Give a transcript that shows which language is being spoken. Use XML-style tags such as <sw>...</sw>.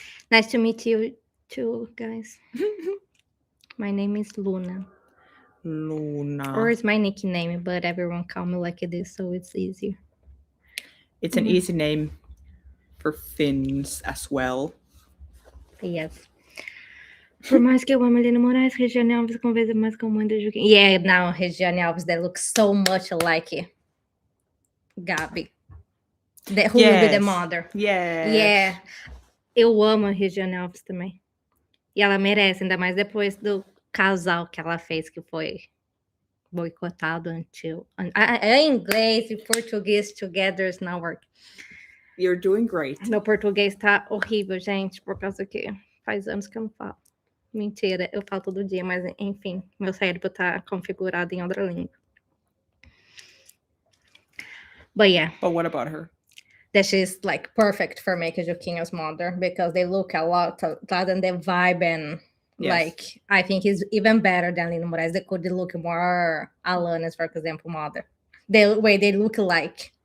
<en>Nice to meet you too, guys. My name is Luna. Luna. Or it's my nickname, but everyone call me like this, so it's easier. It's an easy name for Finns as well. Yes.</en> <pt>Por mais que eu ame Aline Moraes, Regiane Alves conversa mais com mãe da Juquinha.</pt> <en>Yeah, now Regiane Alves, they look so much like Gabi. Who will be the mother. Yeah.</en> <pt>Eu amo a Regiane Alves também. E ela merece, ainda mais depois do casal que ela fez, que foi boicotado until... Em inglês e português</pt> <en>together is not working. You're doing great.</en> <pt>Meu português tá horrível, gente, por causa que faz anos que eu não falo. Mentira, eu falo todo dia, mas enfim, meu cérebro tá configurado em outra língua.</pt> <en>But yeah, But what about her? that she's like perfect for making Joaquin's mother because they look a lot than the vibe and Yes. like I think is even better than Lina Moraes. They could look more Alanis, for example, mother. The way they look like</en>